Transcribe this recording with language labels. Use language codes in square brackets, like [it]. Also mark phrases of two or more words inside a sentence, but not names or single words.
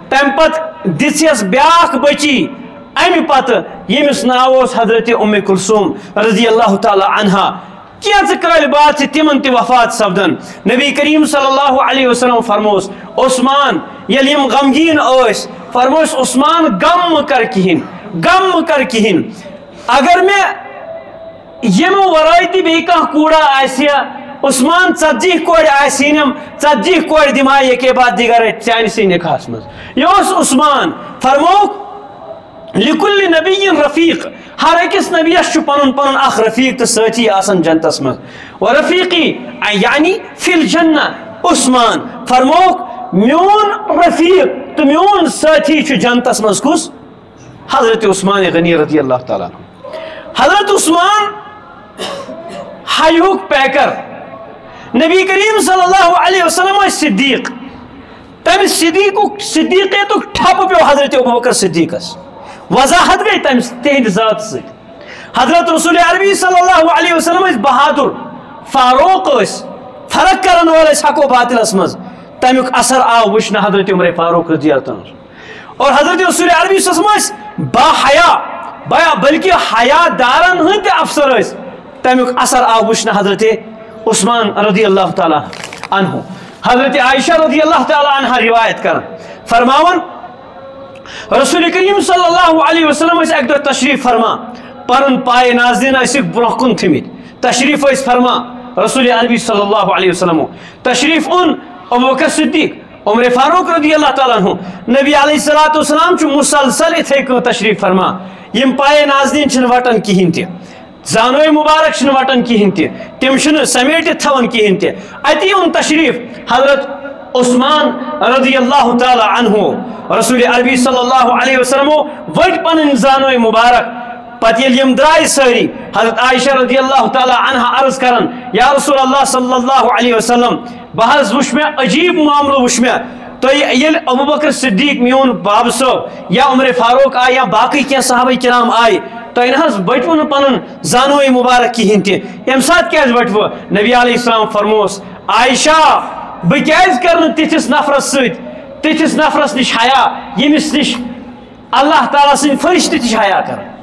[ks] تم پت دس بیاکھ بچی امہ پتہ یمس ناو حضرت ام کلثوم رضی اللہ تعالی عنہا کینچ کال بعد تمن تہ وفات سپدن نبی کریم صلی اللہ علیہ وسلم فرموس عثمان یل یم غمگین ٲسۍ فرموس عثمان غم کر کہین غم کر کہین اگر میں یمو ورٲے تہ بیٚیہِ کانٛہہ کوٗڑا آسہِ عثمان 40 کورِ آسینم 40 کورِ دِمہا یکے بعد دیگر چانسٕے نکاحس منٛز یہِ اوس عثمان فرموک [ar] لکل نبی رفیق [ks] ہر أکس نبیس پن پن اخ رفیق تو ساتھی آسان جنتس من [ar] و رفیقی یعنی فی الجنہ [ks] عثمان فرموک میون رفیق تو میون ساتھی جنتس من کس حضرت عثمان غنی رضی اللہ تعالیٰ حضرت عثمان حیوک پیکر نبی کریم صلی اللہ علیہ وسلم صدیق تم صدیقیت ٹھپ پیو حضرت ابوبکر صدیقس وضاحت گئی تم تہند ذات سے حضرت رسول عربی صلی اللہ علیہ وسلم بہادر فاروق فرق کرن وول حق و باطلس مز تمیک اثر آو وچھنا حضرت عمر فاروق رضی اللہ عنہ اور حضرت رسول عربی صلی اللہ علیہ وسلم با حیا بلکہ حیا دارن ہند افسر تمیک اثر آو وچھنا حضرت عثمان رضی اللہ تعالی عنہ حضرت عائشہ رضی اللہ تعالی عنہ روایت کر فرماون رسول کریم صلی اللہ علیہ وسلم ایک دو تشریف فرما پن پائے ناظرین برہ کن تھمت تشریف فرما رسول عربی صلی اللہ علیہ وسلم تشریف ابوبکر صدیق عمر فاروق رضی اللہ تعالیٰ عنہ نبی علیہ الصلوۃ والسلام مسلسل اتھے کن تشریف فرما یم پائے ناظرین وٹن کہین تہ زانوی مبارک وٹن کہین تہ تم سمیٹت تھون کہین تہ اتی ان تشریف حضرت عثمان رضی اللہ تعالی عنہ رسول عربی صلی اللہ علیہ وسلم وٹ پن زانوی مبارک پتہ یل یم درائے ساری حضرت عائشہ رضی اللہ تعالی عنہ عرض کرن یا رسول اللہ صلی اللہ علیہ وسلم بحث وچ میں عجیب معاملہ وچ میں تو یل ابوبکر صدیق میون باب صاحب یا عمر فاروق آئے یا [ur] باقی کیا صحابہ کرام آئے [ks] تو انہاز بٹو نہ پن زانوی مبارک کہین تہ یم سات کیاز بٹو نبی علیہ السلام فرموس عائشہ بکیاز کرن تتھس نفرس ست تتھس نفرس نش حیا یمس نش اللہ تعالیٰ سن فرشتہ تش حیا کر